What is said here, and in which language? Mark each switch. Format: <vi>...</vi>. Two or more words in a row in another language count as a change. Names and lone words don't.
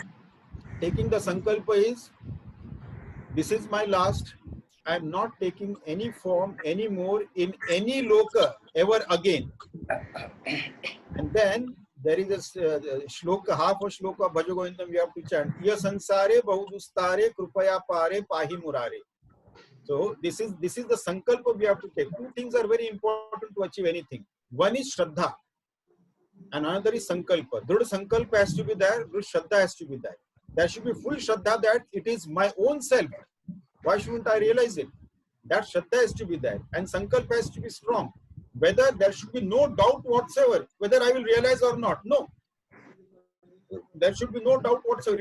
<en>Taking the sankalpa is, this is my last, I am not taking any form anymore in any loka ever again. And then there is a shloka, half a shloka Bhaja Govindam we have to chant.</en> <sa>या संसारे बहुदुस्तारे कृपया पारे पाहि मुरारे.</sa> <en>So this is the sankalpa we have to take. Two things are very important to achieve anything. One is Shraddha and another is sankalpa.</en> <sa>दृढ संकल्प</sa> <en>has to be there,</en> <sa>दृढ श्रद्धा</sa> <en>has to be there. There should be full Shraddha that it is my own self. Why shouldn't I realize it? That Shraddha has to be there, and sankalpa has to be strong. Whether there should be no doubt whatsoever, whether I will realize or not. No. There should be no doubt whatsoever.</en>